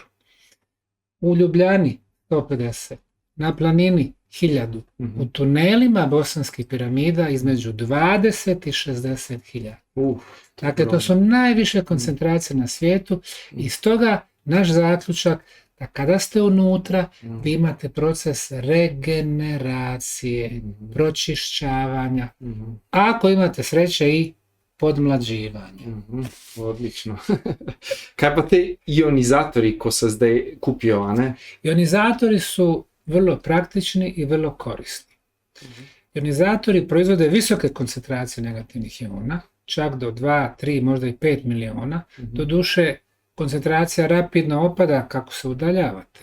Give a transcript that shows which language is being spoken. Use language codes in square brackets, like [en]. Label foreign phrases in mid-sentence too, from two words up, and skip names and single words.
[bs] U Ljubljani 150, na planini 1000, u tunelima bosanskih piramida između 20 i 60.000. Dakle, to su najviše koncentracije na svijetu i stoga naš zaključak da kada ste unutra, vi imate proces regeneracije, pročišćavanja, a ako imate sreće i podmlađivanja. Odlično. [sl] Kaj pa te ionizatori, ko se zdaj kupijo, a ne? [bs] Ionizatori su vrlo praktični i vrlo korisni. Ionizatori proizvode visoke koncentracije negativnih iona, čak do 2, 3, možda i 5 miliona. Doduše, koncentracija rapidno opada kako se udaljavate.